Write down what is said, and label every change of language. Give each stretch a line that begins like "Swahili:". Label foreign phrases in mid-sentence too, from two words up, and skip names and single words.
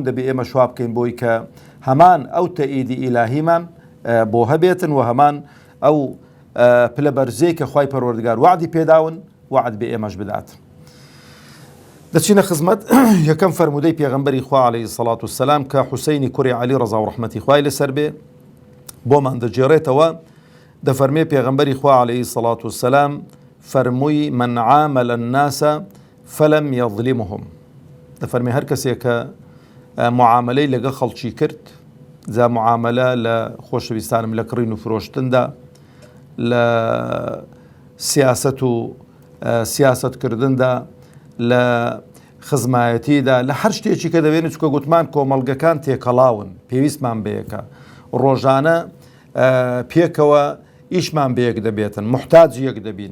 Central Kurdish: دەبێ ئێمە شوا بکەین بۆی کە هەمان ئەو تەئیدی ئیلاهیمان بۆ هەبێتن و هەمان ئەو پلە بەرزەی کە خوای پەروەردگار وعدی پێداون وعد بێ ئێمەش بدات. دەچینە خزمەت یەکەم فەرمودەی پێغەمبەری خوا
Arabic: عەلەیهی سەڵات وەسەلام
Central Kurdish: کە حوسەینی کوڕی عەلی ڕەزا و ڕەحمەتی خوای لەسەر بێ بۆمان دەجێڕێتەوە. دەفەرمێ پێغەمبەری خوا
Arabic: عەلەیهی سەڵات وەسەلام
Central Kurdish: فەرمووی
Arabic: من عامل الناس فلم يظلمهم.
Central Kurdish: دەفەرمێ هەر کەسێک کە معاملەی لەگە خەڵکی کرد، جا معاملە لە خۆشەویستانم لە کڕین و فرۆشتندا، لە سیاسەت و سیاسەتکردندا، لە خزمایەتیدا، لە هەر شتێکی کە دەبێنێت، چکە گوتمان کۆمەڵگەکان تێکەڵاون، پێویستمان بەیەکە، ڕۆژانە پێکەوە ئیشمان بەیەک دەبێتن، محتاج یەک دەبین.